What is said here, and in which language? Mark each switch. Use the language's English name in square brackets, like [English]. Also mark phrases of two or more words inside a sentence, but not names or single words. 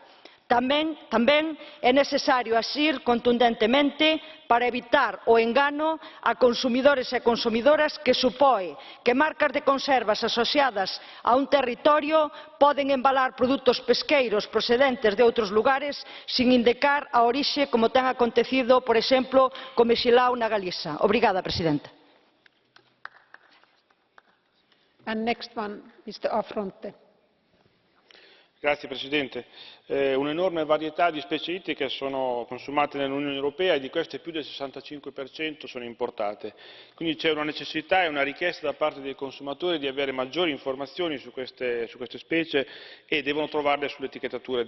[Galician] Tamén é necesario axir contundentemente para evitar o engano a consumidores e consumidoras que supón que marcas de conservas asociadas a un territorio poden embalar produtos pesqueiros procedentes de outros lugares sin indicar a orixe como ten acontecido, por exemplo, co mexilao na Galiza. Obrigada, presidenta. [English] And next one, Mr. Affronte. [Italian] Grazie Presidente. Un'enorme varietà di specie ittiche sono consumate nell'Unione Europea e di queste più del 65% sono importate. Quindi c'è una necessità e una richiesta da parte dei consumatori di avere maggiori informazioni su queste specie e devono trovarle sulle etichettature del pesce.